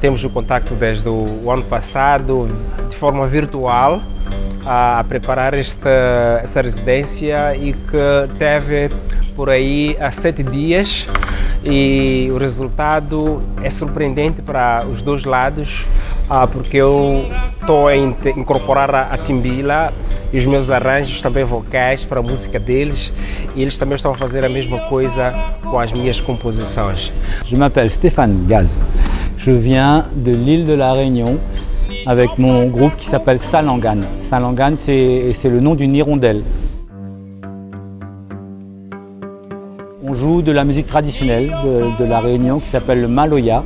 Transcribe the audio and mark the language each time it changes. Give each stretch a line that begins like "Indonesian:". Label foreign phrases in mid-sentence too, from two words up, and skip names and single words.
Portuguese: o contacto desde o ano passado, de forma virtual, a preparar essa residência e que teve por aí há 7 dias e o resultado é surpreendente para os dois lados, porque eu estou a incorporar a timbila e os meus arranjos também vocais para a música deles e eles também estão a fazer a mesma coisa com as minhas composições.
French: Je m'appelle Stéphane Gaz, je viens de l'île de la Réunion avec mon groupe qui s'appelle Salangane. Salangane, c'est le nom d'une hirondelle. On joue de la musique traditionnelle de la Réunion qui s'appelle le maloya.